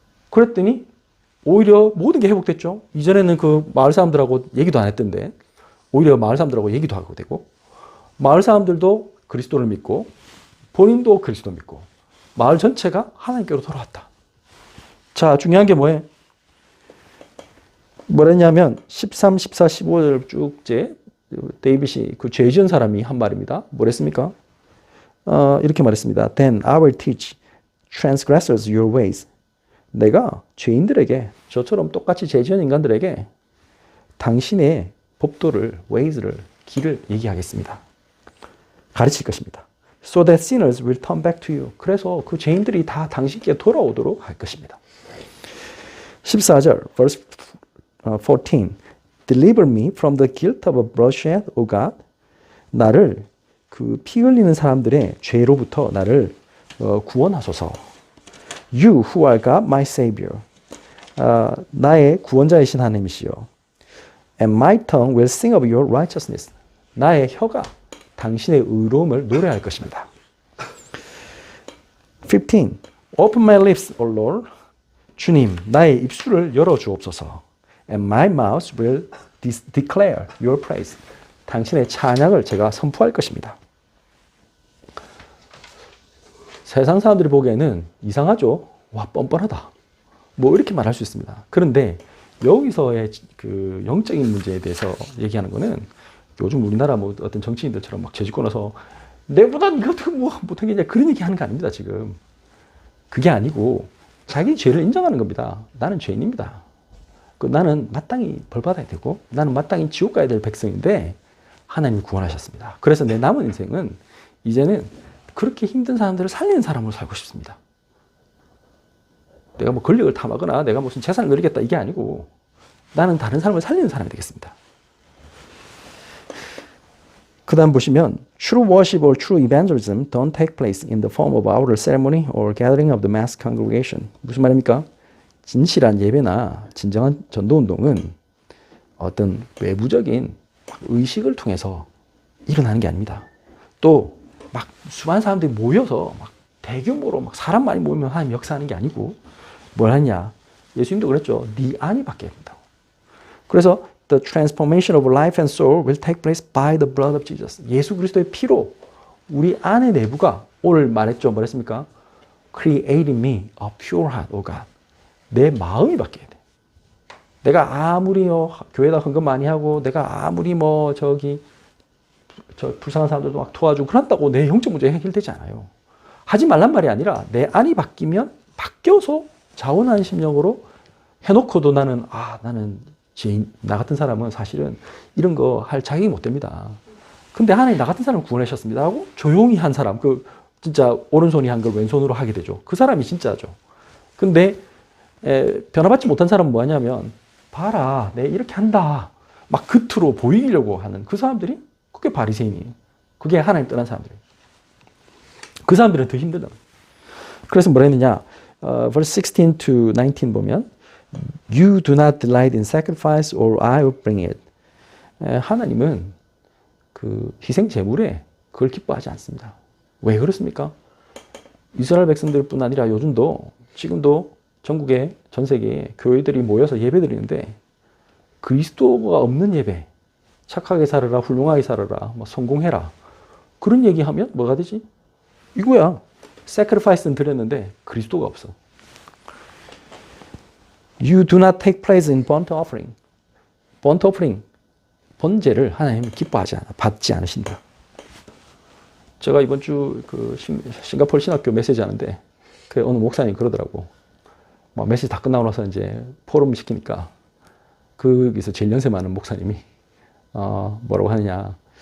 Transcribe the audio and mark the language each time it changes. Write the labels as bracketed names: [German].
[Korean] 그랬더니 오히려 모든 게 회복됐죠. 이전에는 그 마을 사람들하고 얘기도 안 했던데 오히려 마을 사람들하고 얘기도 하고 되고 마을 사람들도 그리스도를 믿고 본인도 그리스도 믿고 마을 전체가 하나님께로 돌아왔다. 자, 중요한 게 뭐예요? 뭐랬냐면 13, 14, 15절 쭉제 데이빗이 그 죄 지은 사람이 한 말입니다. 뭐랬습니까? 이렇게 말했습니다. [English] Then I will teach transgressors your ways. [Korean] 내가 죄인들에게 저처럼 똑같이 죄 지은 인간들에게 당신의 법도를 ways를 길을 얘기하겠습니다. 가르칠 것입니다. [English] So that sinners will turn back to you. [Korean] 그래서 그 죄인들이 다 당신께 돌아오도록 할 것입니다. 14절 [English] verse 14 Deliver me from the guilt of bloodshed, O God. [Korean] 나를 그 피 흘리는 사람들의 죄로부터 나를 구원하소서. [English] You who are God, my Savior. [Korean] 나의 구원자이신 하나님이시여. [English] And my tongue will sing of your righteousness. [Korean] 나의 혀가 당신의 의로움을 노래할 것입니다. [English] 15. Open my lips, O Lord. [Korean] 주님, 나의 입술을 열어 주옵소서. [English] And my mouth will declare your praise. [Korean] 당신의 찬양을 제가 선포할 것입니다. 세상 사람들이 보기에는 이상하죠? 와, 뻔뻔하다. 뭐 이렇게 말할 수 있습니다. 그런데 여기서의 그 영적인 문제에 대해서 얘기하는 거는 요즘 우리나라 뭐 어떤 정치인들처럼 막 죄짓고 나서 내보다 이것도 뭐 못하겠냐 그런 얘기 하는 거 아닙니다, 지금. 그게 아니고 자기 죄를 인정하는 겁니다. 나는 죄인입니다. 나는 마땅히 벌 받아야 되고 나는 마땅히 지옥 가야 될 백성인데 하나님이 구원하셨습니다. 그래서 내 남은 인생은 이제는 그렇게 힘든 사람들을 살리는 사람으로 살고 싶습니다. 내가 뭐 권력을 탐하거나 내가 무슨 재산을 누리겠다 이게 아니고 나는 다른 사람을 살리는 사람이 되겠습니다. 그 다음 보시면 [English] True worship or true evangelism don't take place in the form of outward ceremony or gathering of the mass congregation. [Korean] 무슨 말입니까? 진실한 예배나 진정한 전도운동은 어떤 외부적인 의식을 통해서 일어나는 게 아닙니다. 또 막 수많은 사람들이 모여서 막 대규모로 막 사람 많이 모이면 하나님 역사하는 게 아니고 뭘 하냐? 예수님도 그랬죠. 네 안이 바뀌어야 된다고. 그래서 [English] The transformation of life and soul will take place by the blood of Jesus. [Korean] 예수 그리스도의 피로 우리 안의 내부가 오늘 말했죠. 뭐랬습니까? [English] Creating me a pure heart, O God. [Korean] 내 마음이 바뀌어야 돼. 내가 아무리 교회에다 헌금 많이 하고 내가 아무리 저 불쌍한 사람들도 막 도와주고 그런다고 내 영적 문제 해결되지 않아요. 하지 말란 말이 아니라 내 안이 바뀌면 바뀌어서 자원하는 심령으로 해놓고도 나는 죄인, 나 같은 사람은 사실은 이런 거 할 자격이 못 됩니다. 근데 하나님 나 같은 사람을 구원하셨습니다 하고 조용히 한 사람, 진짜 오른손이 한 걸 왼손으로 하게 되죠. 그 사람이 진짜죠. 근데 변화받지 못한 사람은 뭐 하냐면 봐라, 내 이렇게 한다. 막 겉으로 보이려고 하는 그 사람들이 그게 바리새인이에요. 그게 하나님 떠난 사람들이에요. 그 사람들은 더 힘들다. 그래서 뭐라 했느냐? [English] verse 16 to 19 [Korean] 보면 [English] You do not delight in sacrifice or I will bring it. [Korean] 하나님은 그 희생 제물에 그걸 기뻐하지 않습니다. 왜 그렇습니까? 이스라엘 백성들뿐 아니라 요즘도 지금도 전국에 전 세계에 교회들이 모여서 예배드리는데 그리스도가 없는 예배, 착하게 살아라, 훌륭하게 살아라, 뭐 성공해라 그런 얘기하면 뭐가 되지? 이거야. sacrifice는 드렸는데 그리스도가 없어. [English] You do not take place in burnt offering. [Korean] burnt offering, 번제를 하나님은 기뻐하지 않아, 받지 않으신다. 제가 이번 주 그 싱가포르 신학교 메시지 하는데 그 어느 목사님 그러더라고. 막 메시지 다 끝나고 나서 이제 포럼 시키니까 거기서 제일 연세 많은 목사님이 뭐라고 하느냐.